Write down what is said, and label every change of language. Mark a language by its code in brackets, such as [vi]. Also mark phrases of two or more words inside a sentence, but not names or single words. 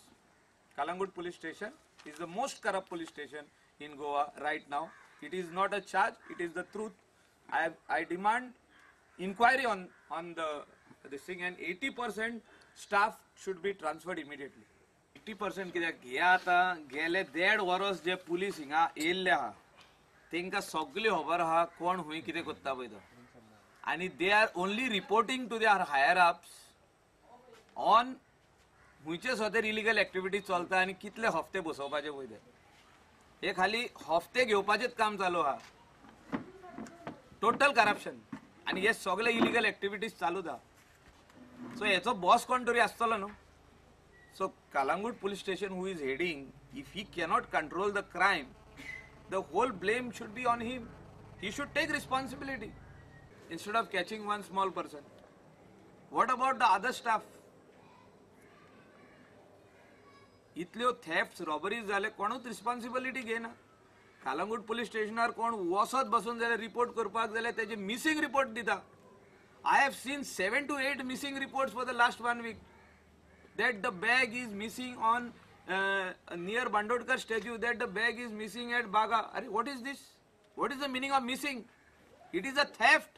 [en] Kalangut police station is the most corrupt police station in Goa right now. It is not a charge, it is the truth. I demand inquiry on this thing, and 80% staff should be transferred immediately. [kok] 80% कित्याक हे आता गेले 1.5 वर्स जे पुलीस हिंगा येयल्ले आहा तेंका सगळी खबर आहा कोण हुंय कितें कोत्ता पळय तो, आनी [en] they are only reporting to their higher ups on [kok] हुंयचे सुद्दां [en] illegal activities [kok] चलता आनी कितले हफ्ते बसोवपाचे पळय ते. हे खाली हफ्ते घेवपाचेच काम चालू आहा. [en] total corruption [kok] आनी हे सगळे [en] illegal activities [kok] चालूच आहा. सो हेचो बॉस कोण तरी आसतलो न्हू. [en] So Kalangut police station, who is heading, if he cannot control the crime, the whole blame should be on him. He should take responsibility instead of catching one small person. What about the other staff? [kok] इतल्यो thefts, robberies जाले कोणूच responsibility घेना. Kalangut police stationar कोण वसत बसून जाल्यार report करपाक जाल्यार तेजे [en] missing report [kok] दिता. [en] I have seen 7 to 8 missing reports for the last 1 week. That the bag is missing on near Bandodkar statue, that the bag is missing at Baga. What is this? What is the meaning of missing? It is a theft.